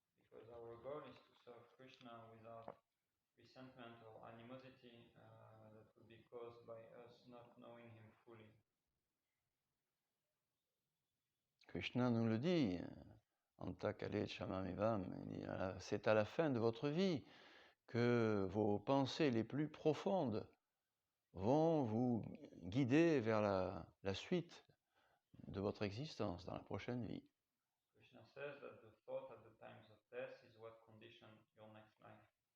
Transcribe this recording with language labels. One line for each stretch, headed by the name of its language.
English: Because our goal is to serve Krishna without resentment or animosity that would be caused by us not knowing him fully.
French: Krishna nous le dit,
Sanskrit: Anta Kale Chamamivam,
French: c'est à la fin de votre vie que vos pensées les plus profondes vont vous guider vers la suite de votre existence dans la prochaine vie.
English: Krishna says that the thought at the times of death is what conditions your next life.